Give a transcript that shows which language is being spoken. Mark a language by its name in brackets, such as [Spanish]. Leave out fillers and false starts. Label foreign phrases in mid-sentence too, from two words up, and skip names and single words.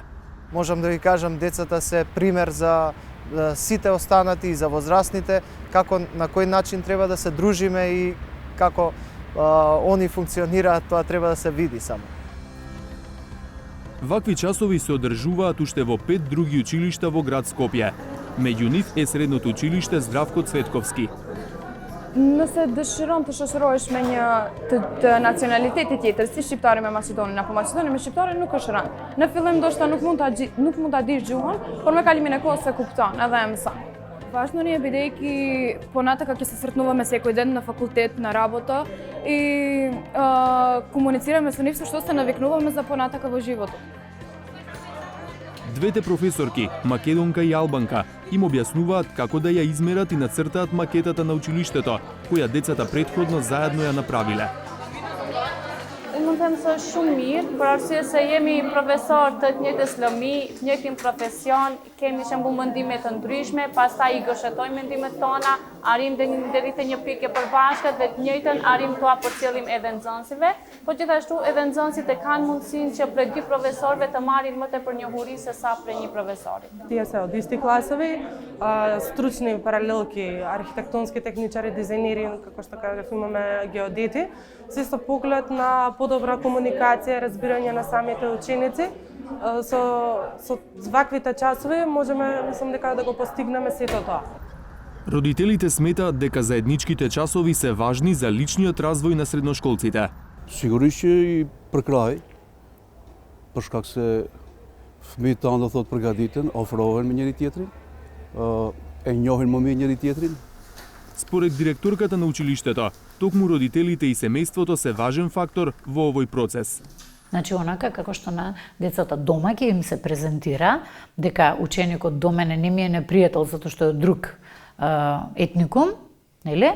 [Macedonian] Можам да ви кажам, децата се пример за сите останати и за возрастните, како на кој начин треба да се дружиме и како они функционираат, тоа треба да се види само. Вакви часови се одржуваат уште во 5 други училишта во град Скопје. Меѓу нив е средното училиште Здравко Цветковски. [Albanian] Nëse dëshiron të shoqërohesh me një të nacionaliteti tjetër, si shqiptari me maqedonin apo maqedoni me shqiptarin, nuk është rënd. Në fillim ndoshta nuk mund ta dish gjuhën, por me kalimin e kohës se kupton edhe e mëson. [Macedonian] Важно ни е, бидејќи понатака ќе се сретнуваме секој ден на факултет, на работа и комуницираме со нив со што се навикнуваме за понатака во животот. Двете професорки, македонка и албанка, им објаснуваат како да ја измерат и нацртаат макетата на училиштето, која децата претходно заедно ја направиле. [Albanian] Mund të them se është shumë mirë, për arsye se jemi profesor të të njëjtës lëmi, të njëjtin profesion, kemi shembull mendime të ndryshme, pastaj i gëshëtojmë mendimet tona, arrim deri te një pikë e përbashkët dhe të njëjtën arrim tua përcjellim edhe nxënësve, po gjithashtu edhe nxënësit e kanë mundësinë që prej dy profesorëve të marrin më tepër njohuri se sa prej një profesori. [Macedonian] Тие се од исти класови, стручни паралелки, архитектонски техничари, дизајнери, како што кажав, имаме геодети, се со поглед на подобра комуникација, разбирање на самите ученици. Со ваквите часови можеме, мислам дека да го постигнеме сето тоа. Родителите сметаат дека заедничките часови се важни за личниот развој на средношколците. [Albanian] Sigurisht që i përkraj, për shkak se fëmijët tanë do thotë përgatiten, ofrohen me njëri tjetrin, e njohin më mirë njëri tjetrin. [Macedonian] Според директорката на училиштето, токму родителите и семејството се важен фактор во овој процес. Значи, онака како што на децата дома ќе им се презентира дека ученикот до мене не ми е непријател затоа што е друг етникум, нели?